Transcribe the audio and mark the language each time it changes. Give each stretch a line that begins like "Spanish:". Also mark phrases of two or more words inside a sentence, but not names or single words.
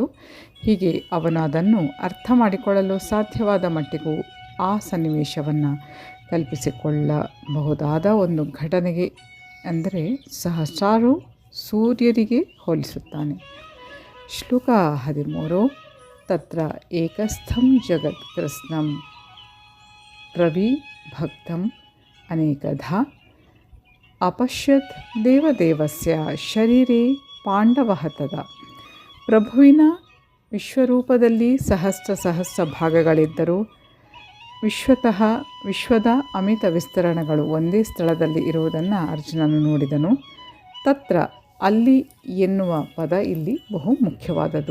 Kannada: ಹೀಗೆ ಅವನು ಅದನ್ನು ಅರ್ಥ ಮಾಡಿಕೊಳ್ಳಲು ಸಾಧ್ಯವಾದ ಮಟ್ಟಿಗೂ ಆ ಸನ್ನಿವೇಶವನ್ನು ಕಲ್ಪಿಸಿಕೊಳ್ಳಬಹುದಾದ ಒಂದು ಘಟನೆಗೆ ಅಂದರೆ ಸಹಸ್ರಾರು ಸೂರ್ಯರಿಗೆ ಹೋಲಿಸುತ್ತಾನೆ. ಶ್ಲೋಕ 13.
Sanskrit: ತತ್ರ ಏಕಸ್ಥಂ ಜಗತ್ ಕೃಷ್ಣಂ ಪ್ರವಿಭಕ್ತಂ ಅನೇಕಧಾ ಅಪಶ್ಯತ್ ದೇವದೇವಸ್ಯ ಶರೀರೇ ಪಾಂಡವಃ ತದಾ.
Kannada: ಪ್ರಭುವಿನ ವಿಶ್ವರೂಪದಲ್ಲಿ ಸಹಸ್ರ ಭಾಗಗಳಿದ್ದರೂ ವಿಶ್ವದ ಅಮಿತ ವಿಸ್ತರಣಗಳು ಒಂದೇ ಸ್ಥಳದಲ್ಲಿ ಇರುವುದನ್ನು ಅರ್ಜುನನು ನೋಡಿದನು. ತತ್ರ ಅಲ್ಲಿ ಎನ್ನುವ ಪದ ಇಲ್ಲಿ ಬಹು ಮುಖ್ಯವಾದದ್ದು.